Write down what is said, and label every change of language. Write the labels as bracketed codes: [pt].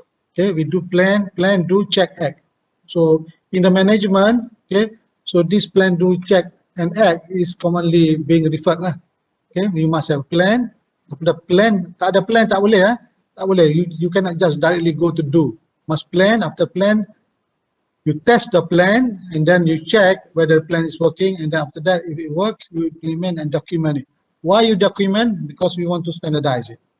[en] Okay, we do plan, do, check, act. So in the management, okay, so this plan, do, check and act is commonly being referred lah. Okay, you must have plan. [ms] The plan, tak ada plan tak boleh tak boleh. [en] You cannot just directly go to do. Must plan. After plan, you test the plan and then you check whether the plan is working, and then after that, if it works, you implement and document it. Why you document? Because we want to standardize it.